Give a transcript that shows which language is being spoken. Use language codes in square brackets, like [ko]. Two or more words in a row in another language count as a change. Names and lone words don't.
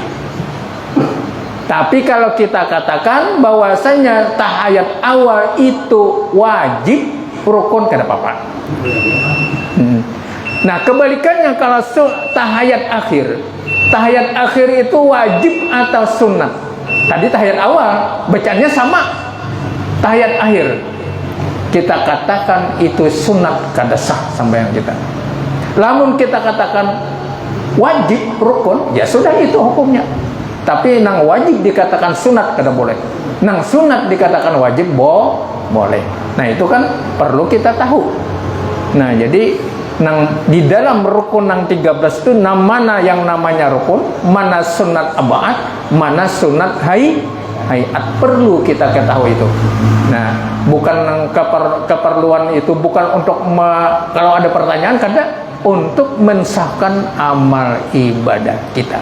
[id] Tapi kalau kita katakan bahwasanya tahiyat awal itu wajib, rukun kada apa-apa. Nah, kebalikannya kalau tahiyat akhir itu wajib atau sunnah. Tadi tahiyat awal bacaannya sama. Tahiyat akhir kita katakan itu sunat kada sah sembahyang kita. [bjn] Lamun kita katakan wajib rukun, ya sudah itu hukumnya. Tapi nang wajib dikatakan sunat kada boleh. Nang sunat dikatakan wajib boleh. [id] Nah, itu kan perlu kita tahu. Nah, jadi di dalam rukun yang 13 itu mana yang namanya rukun, mana sunat ab'ad, mana sunat hayat, perlu kita ketahui itu. Nah, bukan keperluan itu bukan untuk kalau ada pertanyaan, kada untuk mensahkan amal ibadah kita.